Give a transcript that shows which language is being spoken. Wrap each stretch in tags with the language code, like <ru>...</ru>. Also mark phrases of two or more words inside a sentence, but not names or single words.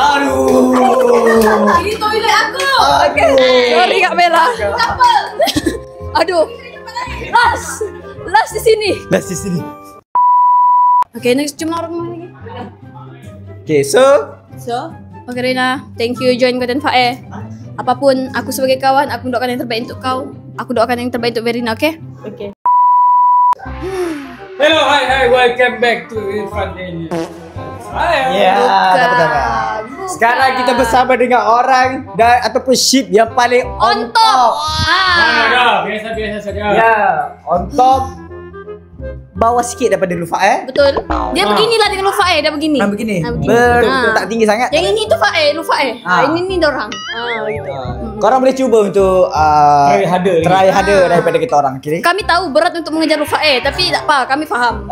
<ms>Aduh. Ini toilet aku. Sorry Kak Bella. Kenapa? Aduh. Last di sini. Dah sini. Okay, next cuma orang mana lagi?</ms> <en>Okay, so Okay Rina, thank you join</en> <ms>konten Fae. Apapun aku sebagai kawan, aku doakan yang terbaik untuk kau. Aku doakan yang terbaik untuk Verina, okay?</ms> <en>Okay. Hello, hi, welcome back to Irfan Daily. Hi.</en> <ms>ya, dapat. Sekarang kita bersama dengan orang dan ataupun ship yang paling</ms> <en>on top.</en> <ms>Biasa saja. Ya,</ms> <en>on top.</en> <ms>Bawah sikit daripada Lufa Betul. Dia beginilah dengan Lufae, dia begini. begini. begini. Betul, tak tinggi sangat. Yang ini tu Fae, Lufae. Ah. Ini ni dorang. Gitu. Korang boleh cuba untuk</ms> <en>try harder</en> <ms>daripada kita orang, okay? Kami tahu berat untuk mengejar Lufae, tapi tak apa, kami faham.</ms>